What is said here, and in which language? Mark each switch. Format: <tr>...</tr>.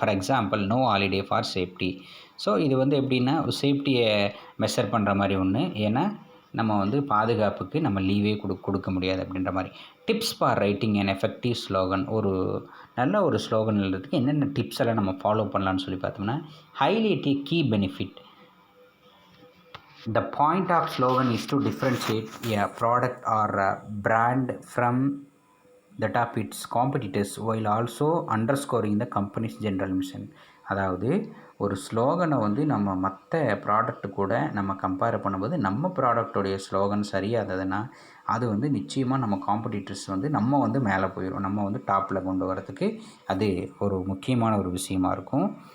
<en>For example, no holiday for safety.</en> <ta>So இது வந்து எப்படின்னா ஒரு சேஃப்டியை மெஷர் பண்ணுற மாதிரி ஒன்று. ஏன்னா நம்ம வந்து பாதுகாப்புக்கு நம்ம லீவே கொடுக்க முடியாது அப்படின்ற மாதிரி.</ta> <en>Tips for writing and effective slogan.</en> <ta>ஒரு நல்ல ஒரு ஸ்லோகன் எழுதுறதுக்கு என்னென்ன டிப்ஸ் எல்லாம் நம்ம ஃபாலோ பண்ணலான்னு சொல்லி பார்த்தோம்னா,</ta> <en>Highlight a key benefit. The point of slogan is to differentiate a product or a brand from that of its competitors while also underscoring the company's general mission.</en> <ta>அதாவது ஒரு ஸ்லோகனை வந்து நம்ம மற்ற ப்ராடக்ட்டு கூட நம்ம கம்பேர் பண்ணும்போது, நம்ம ப்ராடக்டோடைய ஸ்லோகன் சரியாததுன்னா அது வந்து நிச்சயமாக நம்ம காம்படிட்டர்ஸ் வந்து நம்ம வந்து மேலே போயிடும், நம்ம வந்து டாப்பில் கொண்டு வரதுக்கு அது ஒரு முக்கியமான ஒரு விஷயமா இருக்கும்.</ta>